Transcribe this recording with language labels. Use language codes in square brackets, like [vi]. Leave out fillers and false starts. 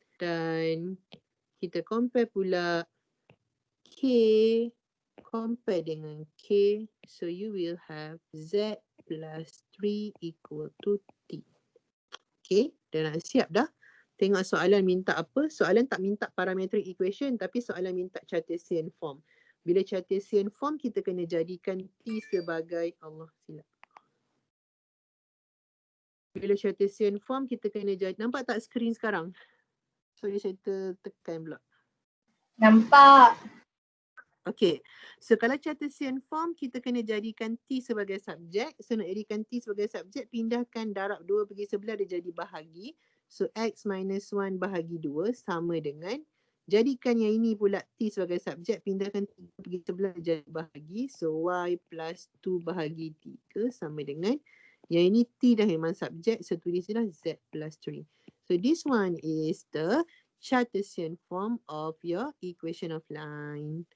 [ms] Dan kita compare pula k compare dengan k. [en] So you will have z plus 3 equal to t. [ms] Okay, dah nak siap dah. Tengok soalan minta apa. Soalan tak minta parametric equation tapi soalan minta Cartesian form. Bila Cartesian form kita kena jadikan t sebagai Allah silap. Bila Cartesian form kita kena jadi, nampak tak skrin sekarang? Sorry saya tekan pula. Nampak. Okay, so kalau Cartesian form kita kena jadikan t sebagai subjek. So nak jadikan t sebagai subjek, pindahkan darab 2 pergi sebelah dia jadi bahagi. So x minus 1 bahagi 2 sama dengan, jadikan yang ini pula t sebagai subjek, pindahkan 3 pergi sebelah dia jadi bahagi. So y plus 2 bahagi 3 sama dengan, yang ini t dah memang subjek, so tulislah z plus 3. [en] So this one is the Cartesian form of your equation of line.